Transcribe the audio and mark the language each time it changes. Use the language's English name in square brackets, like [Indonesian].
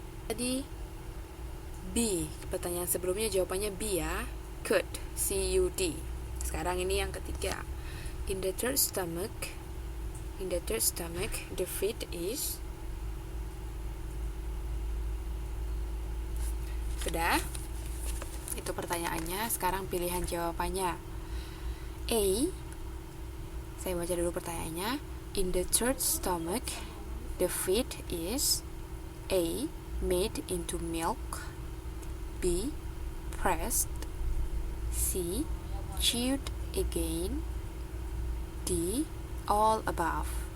[Indonesian] Tadi B, pertanyaan sebelumnya jawabannya B ya, could, C-U-D. Sekarang ini yang ketiga. [English] In the third stomach, the feet is. [Indonesian] Sudah? Itu pertanyaannya. Sekarang pilihan jawabannya. A, saya baca dulu pertanyaannya. [English] In the third stomach, the feet is A, made into milk, B, pressed, C, chewed again, D, all above.